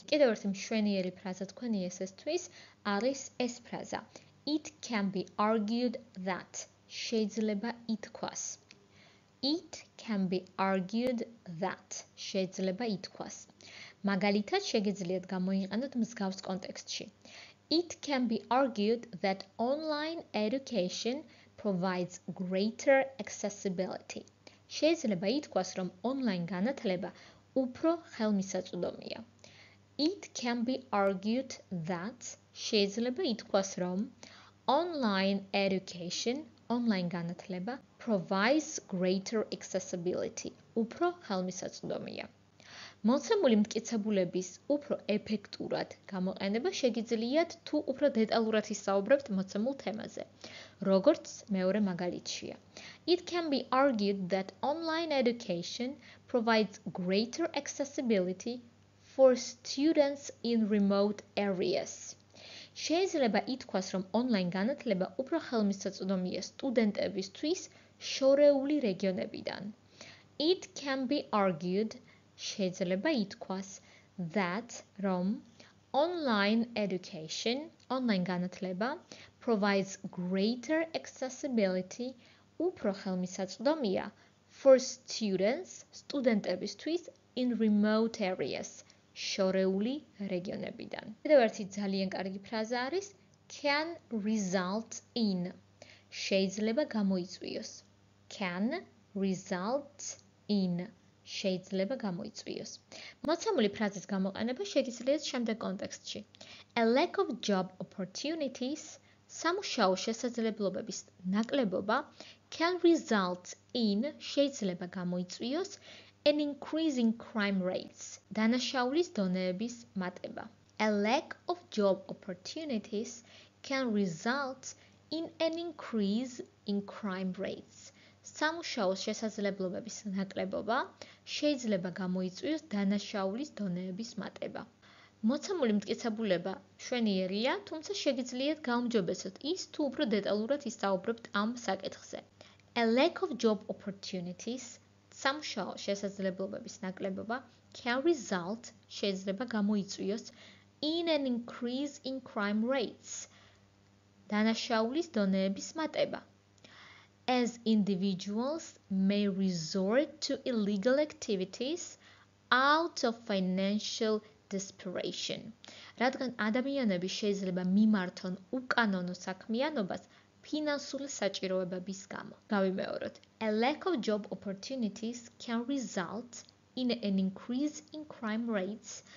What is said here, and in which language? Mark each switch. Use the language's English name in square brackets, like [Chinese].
[Georgian] კიდევ ერთი მშვენიერი ფრაზა თქვენი ესესთვის არის ეს ფრაზა. [English] It can be argued that. [Georgian] შეიძლება ითქვას. [English] It can be argued that. [Georgian] შეიძლება ითქვას. მაგალითად, შეგიძლიათ გამოიყენოთ მსგავს კონტექსტში. [English] It can be argued that online education provides greater accessibility. [Georgian] შეიძლება ითქვას, რომ online განათლება უფრო ხელმისაწვდომია. [English] It can be argued that [Georgian] შეიძლება ითქვას, რომ [English] online education, [Georgian] online განათლება [English] provides greater accessibility. [Georgian] უფრო ხელმისაწვდომია. მოცემული მტკიცებულების უფრო ეფექტურად გამოყენება შეგიძლიათ თუ უფრო დეტალურად ისაუბრებთ მოცემულ თემაზე, როგორც მეორე მაგალითშია. [English] It can be argued that online education provides greater accessibility for students in remote areas. [Georgian] შეიძლება ითქვას, რომ online განათლება უფრო ხელმისაწვდომია სტუდენტებისთვის შორეული რეგიონებიდან. [English] It can be argued, [Georgian] შეიძლება ითქვას, [English] that [Georgian] რომ [English] online education, [Georgian] online განათლება [English] provides greater accessibility, [Georgian] უფრო ხელმისაწვდომია [English] for students, [Georgian] სტუდენტებისთვის [English] in remote areas. [Georgian] შორეული რეგიონებიდან. კიდევ ერთი ძალიან კარგი ფრაზა არის [English] can result in. [Georgian] შეიძლება გამოიწვიოს. [English] Can result in. [Georgian] შეიძლება გამოიწვიოს. მოცემული ფრაზის გამოყენება შეგიძლიათ შემდეგ კონტექსტში. [English] A lack of job opportunities, [Georgian] სამუშაო შესაძლებლობების ნაკლებობა [English] can result in, [Georgian] შეიძლება გამოიწვიოს [English] an increase in crime rates. [Georgian] დანაშაულის დონეების მატება. [English] A lack of job opportunities can result in an increase in crime rates. [Georgian] სამუშაოს შესაძლებლობების ნაკლებობა შეიძლება გამოიწვიოს დანაშაულის დონეების მატება. მოცემული მტკიცებულება მშვენიერია, თუმცა შეგიძლიათ გაუმჯობესოთ ის თუ უფრო დეტალურად ისაუბრებთ ამ საკითხზე. [English] A lack of job opportunities, [Georgian] სამუშაო შესაძლებლობების ნაკლებობა [English] can result, [Georgian] შეიძლება გამოიწვიოს [English] in an increase in crime rates, [Georgian] დანაშაულის დონეების მატება. [English] As individuals may resort to illegal activities out of financial desperation. [Georgian] რადგან ადამიანები შეიძლება მიმართონ უკანონო საქმიანობას ფინანსური საჭიროებების გამო. გავიმეოროთ. [English] A lack of job opportunities can result in an increase in crime rates.